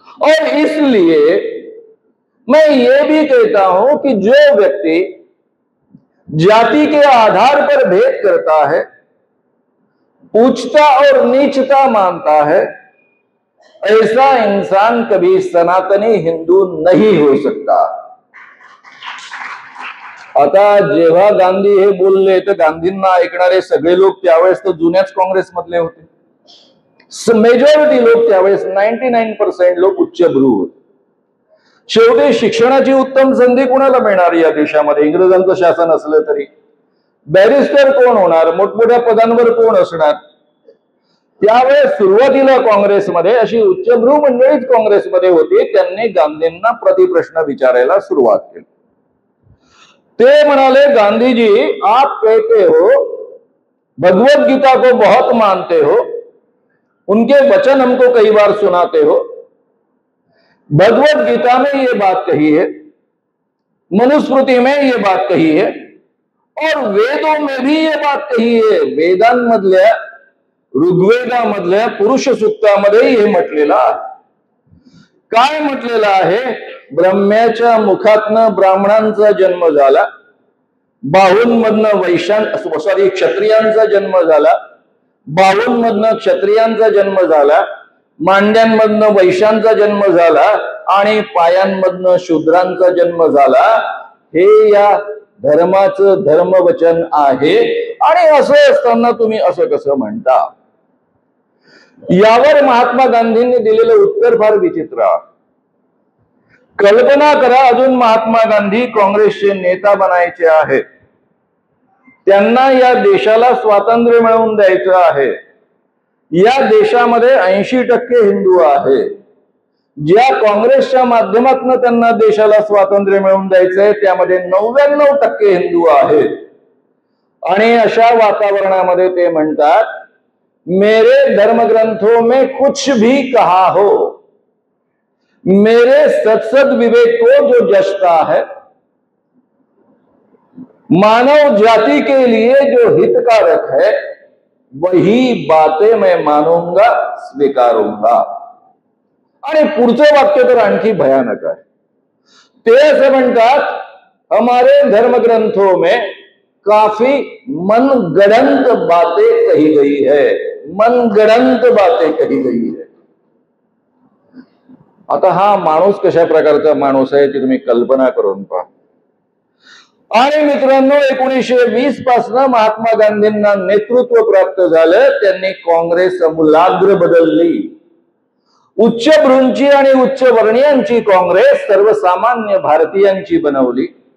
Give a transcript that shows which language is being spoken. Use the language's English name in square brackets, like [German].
[Hindi] और इसलिए मैं ये भी कहता हूं कि जो व्यक्ति जाति के आधार पर भेद करता है, उच्चता और नीचता मानता है, ऐसा इंसान कभी सनातनी हिंदू नहीं हो सकता. [Marathi] आता जेव्हा गांधी हे बोलले तर गांधींना ऐकणारे सगळे लोक त्यावेळेस तर जुन्याच काँग्रेसमधले होते. मेजॉरिटी लोक त्यावेळेस 99% लोक उच्चभ्रू होते. शेवटी शिक्षणाची उत्तम संधी कुणाला मिळणार या देशामध्ये? इंग्रजांचं शासन असलं तरी बॅरिस्टर कोण होणार, मोठमोठ्या पदांवर कोण असणार? त्यावेळेस सुरुवातीला काँग्रेसमध्ये अशी उच्चभ्रू मंडळीच काँग्रेसमध्ये होती. त्यांनी गांधींना प्रतिप्रश्न विचारायला सुरुवात केली. ते म्हणाले, [Hindi] गांधी जी आप कहते हो भगवत गीता को बहुत मानते हो, उनके वचन हमको कई बार सुनाते हो, भगवत गीता में ये बात कही है, मनुस्मृति में ये बात कही है और वेदों में भी ये बात कही है. [Marathi] वेदांमधल्या ऋग्वेदामधल्या पुरुष सूक्तामध्ये हे म्हटलेलं आहे. काय म्हटलेलं आहे? ब्रह्म्याच्या मुखातनं ब्राह्मणांचा जन्म झाला, बाहूंमधनं क्षत्रियांचा जन्म झाला, बाहूंमधनं क्षत्रियांचा जन्म झाला, मांड्यांमधनं वैश्यांचा जन्म झाला आणि पायांमधनं शूद्रांचा जन्म झाला. हे या धर्माचं धर्मवचन आहे. आणि असं असताना तुम्ही असं कसं म्हणता? यावर महात्मा गांधींनी दिलेलं उत्तर फार विचित्र आहे. कल्पना करा, अजून महात्मा गांधी काँग्रेसचे नेता बनायचे आहेत, त्यांना या देशाला स्वातंत्र्य मिळवून द्यायचं आहे. या देशामध्ये 80% हिंदू आहे. ज्या काँग्रेसच्या माध्यमातून त्यांना देशाला स्वातंत्र्य मिळवून द्यायचंय त्यामध्ये 99% हिंदू आहेत. आणि अशा वातावरणामध्ये ते म्हणतात, [Hindi] मेरे धर्मग्रंथों में कुछ भी कहा हो, मेरे सत्सद विवेक को जो जचता है, मानव जाति के लिए जो हितकारक है, वही बातें मैं मानूंगा, स्वीकारूंगा. [Marathi] आणि पुढचं वाक्य तर आणखी भयानक आहे. ते असं म्हणतात, [Hindi] हमारे धर्मग्रंथों में काफी मनगढ़ंत बातें कही गई है, मनगढ़ंत बातें कही गई है. [Marathi] आता हा माणूस कशा प्रकारचा माणूस आहे ती तुम्ही कल्पना करून पहा. आणि मित्रांनो, 1920 पासून महात्मा गांधींना नेतृत्व प्राप्त झालं. त्यांनी काँग्रेस अमूलाग्र बदलली. उच्च भ्रूंची आणि उच्च वर्णीयांची काँग्रेस सर्वसामान्य भारतीयांची बनवली.